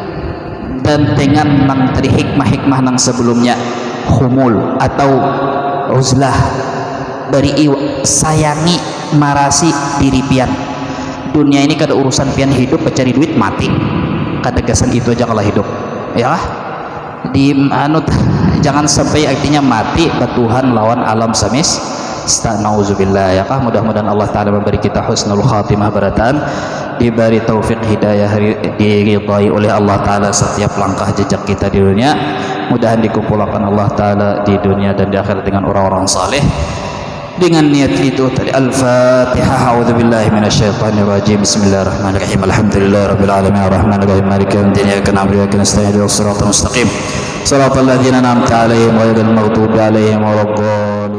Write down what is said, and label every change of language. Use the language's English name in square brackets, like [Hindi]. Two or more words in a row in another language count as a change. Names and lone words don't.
[Banjar] Dan dengan nang tadi hikmah-hikmah nang sebelumnya, humul atau uzlah, beri sayangi marasi diri pian. Dunia ini kada urusan pian hidup mencari duit mati, kada gasan itu aja kalau hidup, ya kah? Di jangan sampai artinya mati batuhan lawan alam semesta, nauzubillah, ya kah? [Indonesian] Mudah-mudahan Allah Ta'ala memberi kita husnul khatimah, barataan, diberi taufik hidayah, diridhai oleh Allah Ta'ala setiap langkah jejak kita di dunia. Mudahan dikumpulkan Allah Ta'ala di dunia dan di akhirat dengan orang-orang saleh. Dengan niat itu tadi, Al-Fatihah. [Arabic] أعوذ بالله من الشيطان الرجيم. بسم الله الرحمن الرحيم. الحمد لله رب العالمين، الرحمن الرحيم، مالك يوم الدين، إياك نعبد وإياك نستعين، اهدنا الصراط المستقيم، صراط الذين أنعمت عليهم غير المغضوب عليهم ولا الضالين.